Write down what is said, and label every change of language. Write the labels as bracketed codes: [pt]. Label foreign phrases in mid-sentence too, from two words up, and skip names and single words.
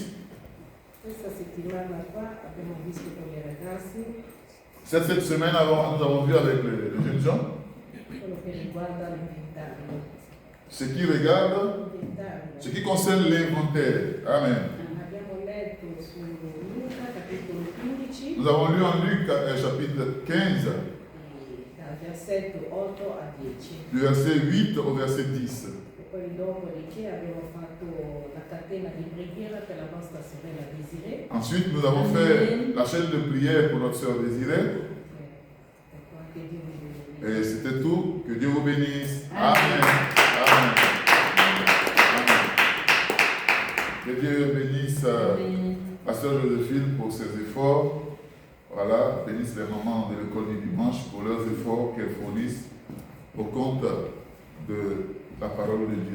[it] Questa settimana qua abbiamo visto con i ragazzi [fr] Cette semaine, nous avons vu avec les jeunes gens [it] quello che riguarda l'inventario. [fr] ce qui regarde, ce qui concerne l'inventaire. Amen. [it] Abbiamo letto su Luca capitolo 15, [fr] Nous avons lu en Luc chapitre 15, [it] dal versetto 8 a 10. [fr] du verset 8 au verset 10. [it] E poi dopodiché abbiamo fatto la catena di preghiera per la nostra sorella Desiree. [fr] Ensuite, nous avons fait la chaîne de prière pour notre sœur Désirée. [it] Ecco, anche Dio vi benedica. [fr] Et c'était tout. Que Dieu vous bénisse. Amen. Amen. Amen. Que Dieu bénisse la sœur Joséphine pour ses efforts. Voilà, bénisse les mamans de l'école du dimanche pour leurs efforts qu'elles fournissent au compte de la parole de Dieu.